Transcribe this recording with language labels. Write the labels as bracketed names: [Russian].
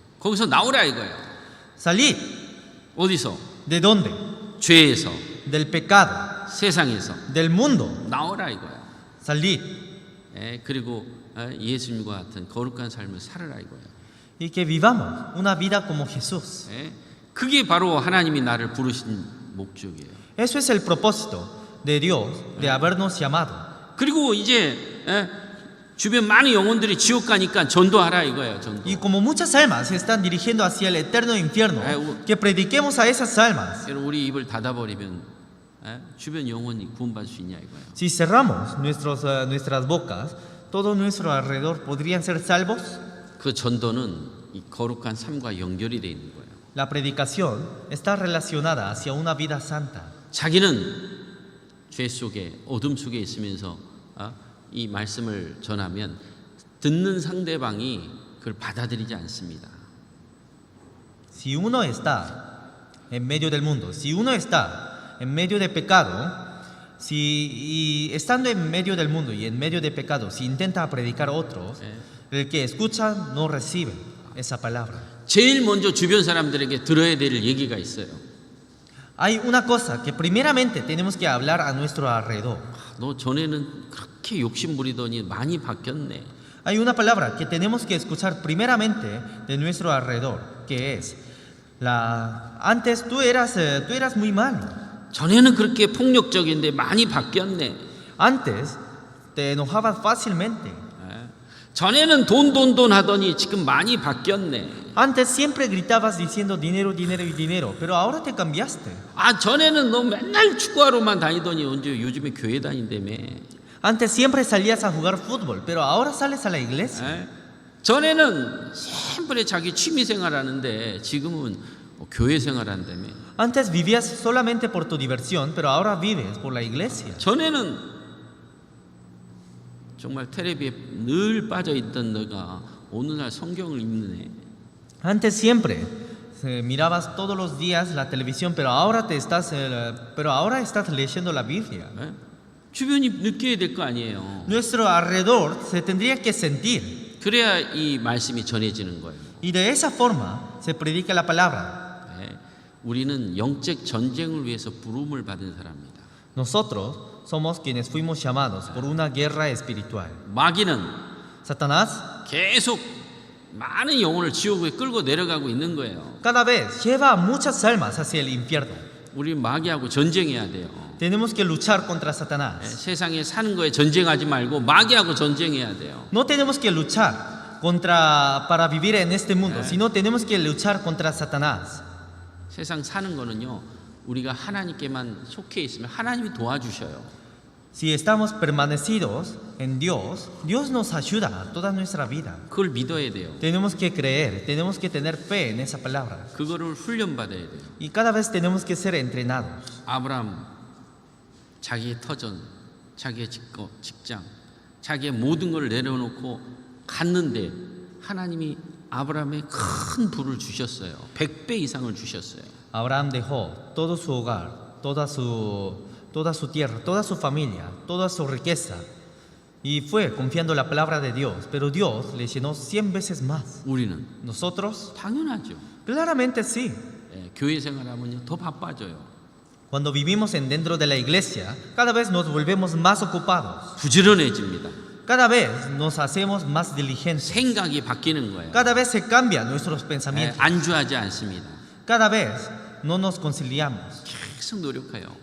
[Korean] 거기서 나오라 이거예요. [Spanish] Salir. [Korean] 어디서? [Spanish] ¿De dónde? [Korean] 죄에서, [Spanish] Del pecado, [Korean] 세상에서 [Spanish] del mundo. [Korean] 나오라 이거예요. [Spanish] Salir. [Korean] 예. 그리고 예수님과 같은 거룩한 삶을 살아라 이거예요. [Spanish] Y que vivamos una vida como Jesús. [Korean] 예. 그게 바로 하나님이 나를 부르신 목적이에요. [Spanish] Eso es el propósito de Dios de habernos llamado. [Korean] 그리고 이제 주변 많은 영혼들이 지옥 가니까 전도하라 이거예요. 전도. [Spanish] Y como muchas almas se están dirigiendo hacia el eterno infierno, que prediquemos a esas almas. [Korean] 여러분 우리 입을 닫아버리면 주변 영혼이 구원받을 수 있냐 이거예요. [Spanish] Si cerramos nuestras bocas, todo nuestro alrededor podrían ser salvos. [Korean] 그 전도는 이 거룩한 삶과 연결이 돼 있는 거예요. [Spanish] La predicación está relacionada hacia una vida santa. [Korean] 자기는 죄 속에 어둠 속에 있으면서 이 말씀을 전하면 듣는 상대방이 그걸 받아들이지 않습니다. [Spanish] Si uno está en medio del mundo, si uno está en medio de pecado, y estando en medio del mundo y en medio de pecado, si intenta predicar a otros, el que escucha no recibe esa palabra. [Korean] 제일 먼저 주변 사람들에게 들어야 될 얘기가 있어요. [Spanish] Hay una cosa que primeramente tenemos que hablar a nuestro alrededor. [Korean] 너 전에는 그렇게 욕심 부리더니 많이 바뀌었네. [Spanish] Hay una palabra que tenemos que escuchar primeramente de nuestro alrededor, que es antes tú eras muy malo. [Korean] 전에는 그렇게 폭력적인데 많이 바뀌었네. [Spanish] Antes te enojabas fácilmente. [Korean] 전에는 돈 하더니 지금 많이 바뀌었네. [Spanish] Antes siempre gritabas diciendo dinero, dinero y dinero, pero ahora te cambiaste. [Korean] 전에는 너 맨날 축구하러만 다니더니 언제 요즘에 교회 다닌다며. [Spanish] Antes siempre salías a jugar fútbol, pero ahora sales a la iglesia. [Korean] 전에는 [Spanish] siempre [Korean] 자기 취미 생활하는데 지금은 교회 생활한다며. [Spanish] Antes vivías solamente por tu diversión, pero ahora vives por la iglesia. [Korean] 전에는 정말 텔레비에 늘 빠져 있던 너가 어느 날 성경을 읽네. [Spanish] Antes siempre mirabas todos los días la televisión, pero ahora estás leyendo la Biblia. [Korean] 주변이 느껴야 될 거 아니에요. [Spanish] Nuestro alrededor se tendría que sentir. [Korean] 그래야 이 말씀이 전해지는 거예요. [Spanish] Y de esa forma se predica la palabra. [Korean] 우리는 영적 전쟁을 위해서 부름을 받은 사람입니다. [Spanish] Nosotros somos quienes fuimos llamados por una guerra espiritual. [Korean] 마귀는 [Spanish] Satanás [Korean] 계속 많은 영혼을 지옥에 끌고 내려가고 있는 거예요. [Spanish] cada vez lleva a muchas almas hacia el infierno. [Korean] 우리 마귀하고 전쟁해야 돼요. [Spanish] Tenemos que luchar contra Satanás. [Korean] 세상에 사는 거에 전쟁하지 말고 마귀하고 전쟁해야 돼요. [Spanish] No tenemos que luchar para vivir en este mundo, sino tenemos que luchar contra Satanás. [Korean] 세상 사는 거는요, 우리가 하나님께만 속해 있으면 하나님이 도와주셔요. [Spanish] Si estamos permanecidos en Dios, Dios nos ayuda toda nuestra vida. [Korean] 그걸 믿어야 돼요. [Spanish] Tenemos que creer, tenemos que tener fe en esa palabra. [Korean] 그거를 훈련받아야 돼요. [Spanish] Y cada vez tenemos que ser entrenados. [Korean] 아브라함 자기의 터전, 자기의 직장, 자기의 모든 걸 내려놓고 갔는데 하나님이 아브라함에 큰 부를 주셨어요. 100배 이상을 주셨어요. [Spanish] Abraham dejó todo su hogar, toda su tierra, toda su familia, toda su riqueza y fue confiando en la palabra de Dios, pero Dios le llenó 100 veces más. [Korean] 우리는 [Spanish] Nosotros, [Korean] 당연하죠. [Spanish] claramente sí. [Korean] 교회 생활하면요 더 바빠져요. [Spanish] Cuando vivimos dentro de la iglesia, cada vez nos volvemos más ocupados. [Korean] 부지런해집니다. [Spanish] Cada vez nos hacemos más diligentes. [Korean] 생각이 바뀌는 거예요. [Spanish] Cada vez se cambian nuestros pensamientos. [Korean] 안주하지 않습니다. [Spanish] Cada vez no nos conciliamos. [Korean] 계속 노력해요.